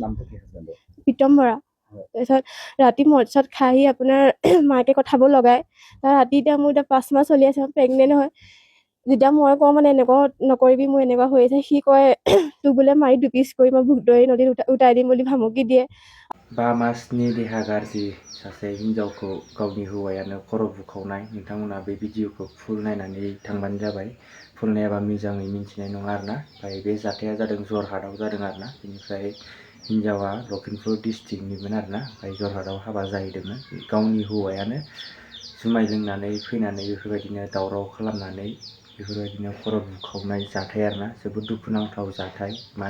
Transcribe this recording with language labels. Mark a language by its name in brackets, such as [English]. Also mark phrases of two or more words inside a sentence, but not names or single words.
[Assamese] প্ৰীতম বৰা তাৰপিছত ৰাতি মদ চদ খাই আহি আপোনাৰ মাকে কথাব লগায় তাৰ ৰাতি এতিয়া মোৰ এতিয়া 5 মাহ চলি আছে প্ৰেগনেণ্ট হয় যেতিয়া মই কওঁ মানে এনেকুৱা নকৰিবি মোৰ এনেকুৱা হৈ আছে সি কয় তোক বোলে মাৰি দুপিচ কৰি মই ভুগদৈ নদীত উটাই দিম বুলি ভামুকি দিয়ে [Bodo] 5 मासनि देहा गाज्रि सासे हिन्जावखौ गावनि हौवायानो खर' बुखावनाय नोंथांमोना बे भिडिअखौ फुल नायनानै थांबानो जाबाय फुल नायाबा मोजाङै मिन्थिनाय नङा आरोना ओमफ्राय बे जाथाया जादों जरहाटआव जादों आरोना बेनिफ्राय हिन्जावा लखिमपुर डिस्ट्रिक्टनिमोन आरोना ओमफ्राय जरहाटआव हाबा जाहैदोंमोन गावनि हौवायानो जुमाय लोंनानै फैनानै बेफोरबायदिनो दावराव खालामनानै बेफोरबायदिनो खर' बुखावनाय जाथाय आरोना जोबोद दुखुनांथाव जाथाय मानो